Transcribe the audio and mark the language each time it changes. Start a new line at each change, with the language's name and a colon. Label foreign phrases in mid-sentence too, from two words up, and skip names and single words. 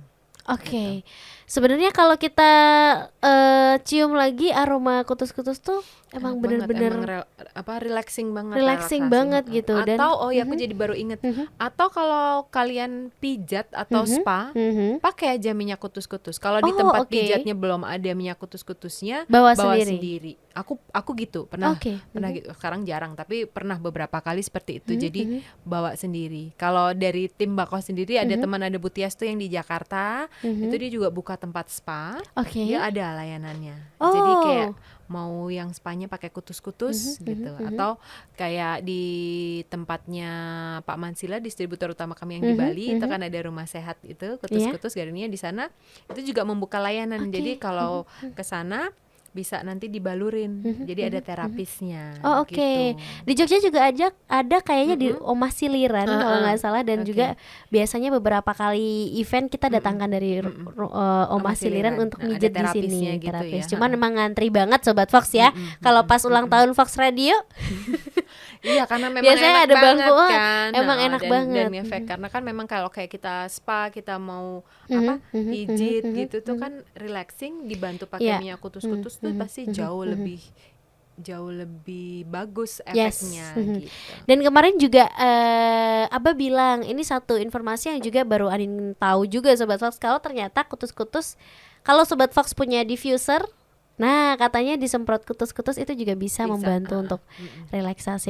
Indonesian: Gitu. Sebenarnya kalau kita cium lagi aroma kutus-kutus tuh emang bener-bener relaxing banget. Relaxing banget gitu. Atau aku jadi baru inget. Atau kalau kalian pijat atau spa, pakai aja minyak kutus-kutus. Kalau di tempat pijatnya belum ada minyak kutus-kutusnya, bawa sendiri. Aku gitu pernah gitu. Sekarang jarang, tapi pernah beberapa kali seperti itu. Jadi bawa sendiri. Kalau dari tim Bako sendiri ada teman, ada Butias tuh yang di Jakarta. Itu dia juga buka tempat spa. Dia ada layanannya. Jadi kayak mau yang spanya pakai kutus-kutus gitu, atau kayak di tempatnya Pak Mansila, distributor utama kami yang di Bali, itu kan ada rumah sehat itu kutus-kutus gardennya di sana, itu juga membuka layanan. Jadi kalau ke sana bisa nanti dibalurin, jadi ada terapisnya. Gitu. Di Jogja juga ada kayaknya di Omah Siliran kalau nggak salah, dan juga biasanya beberapa kali event kita datangkan dari Omah Siliran untuk mijet di sini, gitu terapis. ya. Cuman memang ngantri banget Sobat Fox ya. Kalau pas ulang tahun Fox Radio, iya, karena memang biasanya enak ada banget bangku, kan. emang enak banget. Dan efek, karena kan memang kalau kayak kita spa, kita mau pijit gitu tuh kan relaxing, dibantu pakai minyak kutus-kutus tuh pasti jauh lebih bagus efeknya gitu. Dan kemarin juga Abah bilang, ini satu informasi yang juga baru Anin tahu juga Sobat Fox, kalau ternyata kutus-kutus, kalau Sobat Fox punya diffuser Nah, katanya disemprot kutus-kutus itu juga bisa membantu untuk relaksasi.